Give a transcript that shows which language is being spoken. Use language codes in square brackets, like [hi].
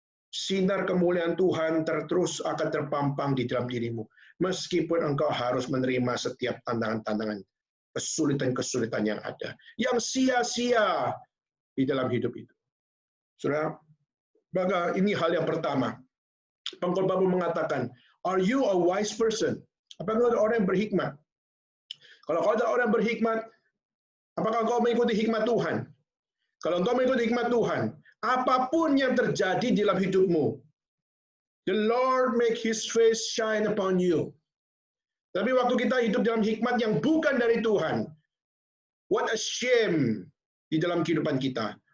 [id] Sinar kemuliaan Tuhan terus akan terpampang di dalam dirimu, meskipun engkau harus menerima setiap tantangan-tantangan, kesulitan-kesulitan yang ada, yang sia-sia di dalam hidup itu. Saudara, maka ini hal yang pertama. Pengkhotbah mengatakan, [en] are you a wise person? [id] Apakah engkau orang yang berhikmat? Kalau kau adalah orang yang berhikmat, apakah engkau mengikuti hikmat Tuhan? Kalau engkau mengikuti hikmat Tuhan, apapun yang terjadi di dalam hidupmu, [en] the Lord make His face shine upon you. [id] Tapi waktu kita hidup dalam hikmat yang bukan dari Tuhan, [en] what a shame [id] di dalam kehidupan kita.